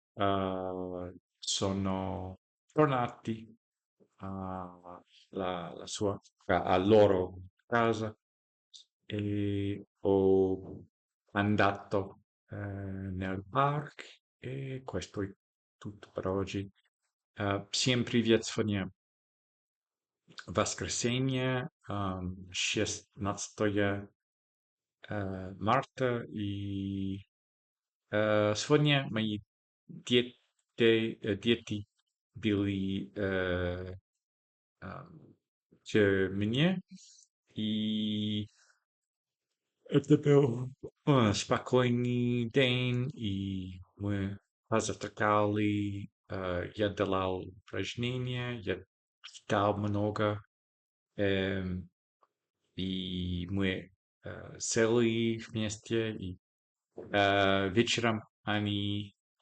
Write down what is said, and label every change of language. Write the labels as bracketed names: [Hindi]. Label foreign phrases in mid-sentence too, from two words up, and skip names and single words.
[Italian] sono tornati a loro casa e ho andato nel park e questo è tutto per oggi. [Russian] Всем привет, сегодня воскресенье, 16 марта, и сегодня мои дети были к мне, и это был спокойный день, и мы позавтракали, я делал упражнения, я читал много, эм, и мы сели вместе, и вечером они